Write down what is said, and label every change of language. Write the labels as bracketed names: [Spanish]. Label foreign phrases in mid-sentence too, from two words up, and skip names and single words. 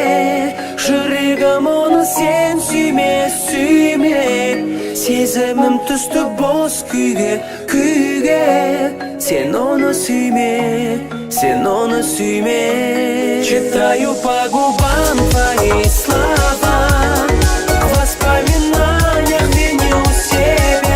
[Kazakh] жүрегім оны сен сүйме, сүйме, сезімім түсті бос күйге, күйге, сен оны сүйме, сен оны сүйме. [Russian] Читаю по губам твои слова, в воспоминаниях виню себя.